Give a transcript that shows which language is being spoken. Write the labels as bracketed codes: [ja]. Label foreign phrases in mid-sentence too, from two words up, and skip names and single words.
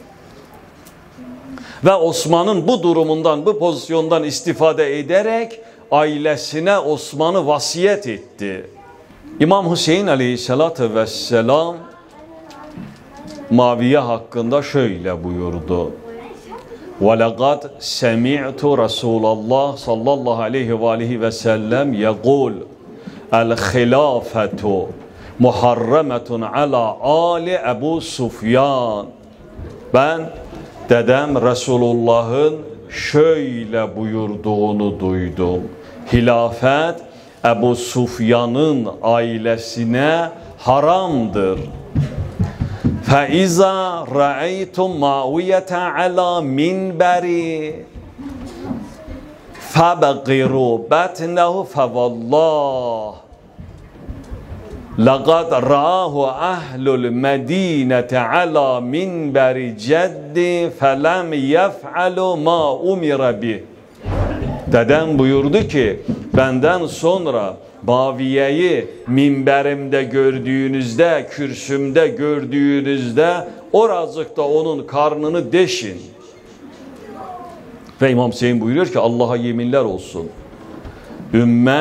[tr] Ve Osman'ın bu durumundan, bu pozisyondan istifade ederek ailesine Osman'ı vasiyet etti. İmam Hüseyin aleyhissalatu vesselam Muaviye hakkında şöyle buyurdu. [ar] وَلَقَدْ سَمِعْتُ رَسُولَ اللّٰهِ صلى الله عليه وعليه وسلم يَقُولُ الْخِلَافَةُ مُحَرَّمَةٌ عَلَى آلِ Ebu Sufyan. [tr] Ben dedem Resulullah'ın şöyle buyurduğunu duydum. Hilafet Ebu Sufyan'ın ailesine haramdır. [ar] فَاِذَا رَأَيْتُمْ مَعْوِيَةَ عَلَى مِنْبَرِ فَبَقِرُوا بَتْنَهُ فَوَاللّٰهِ لَقَدْ رَآهُ أَهْلُ الْمَد۪ينَةِ عَلَى مِنْبَرِ جَدِّ فَلَمْ يَفْعَلُ مَا اُمِرَ بِهِ. [tr] Dedem buyurdu ki benden sonra Muaviye'yi minberimde gördüğünüzde, kürsümde gördüğünüzde oracıkta onun karnını deşin. Ve İmam Hüseyin buyuruyor ki Allah'a yeminler olsun.